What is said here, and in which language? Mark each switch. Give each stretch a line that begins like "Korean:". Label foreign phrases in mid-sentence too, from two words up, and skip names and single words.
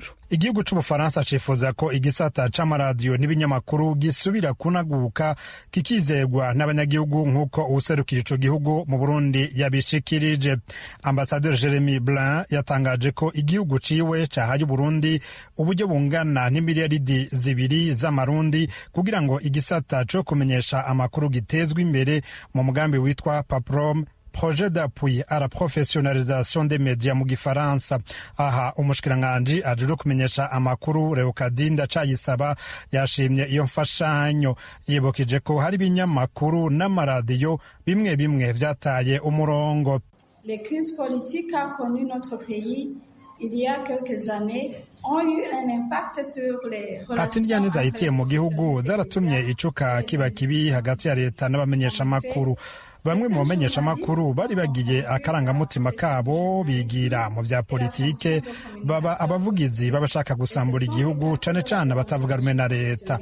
Rundi: Igihugu c'Ubufaransa cifuza ko igisata c'amaradiyo n'ibinyamakuru gisubira kunaguka kikizegwa n'abanyagihugu nk'uko uwuserukira ico gihugu mu Burundi yabishikirije. Ambasaderi Jeremy Blin yatangaje ko igihugu ciwe cahaye Burundi uburyo bungana n'imiliyaridi 2 z'amarundi kugira ngo igisata co kumenyesha amakuru gitezwe imbere mu mugambi witwa PAPROM,
French: Projet d'appui à la professionnalisation des médias
Rundi: mu Gifaransa. Aha umushikiranganji ajejwe kumenyesha amakuru Leokadinda Cayisaba yashimye iyo mfashanyo, yibukije ko hari ibinyamakuru n'amaradiyo bimwe bimwe vyataye umurongo.
French: Les crises politiques qu'a connu notre pays il y a quelques années ont eu un impact sur les relations.
Rundi: Ati njyane zahitiye mu gihugu zaratumye icuka kiba kibi hagati ya leta n'abamenyesha amakuru. Bamwe mu bamenyesha amakuru bari bagiye akarangamutima kabo bigira mu vya politike, baba abavugizi babashaka gusambura igihugu cane cane batavuga rumwe na leta.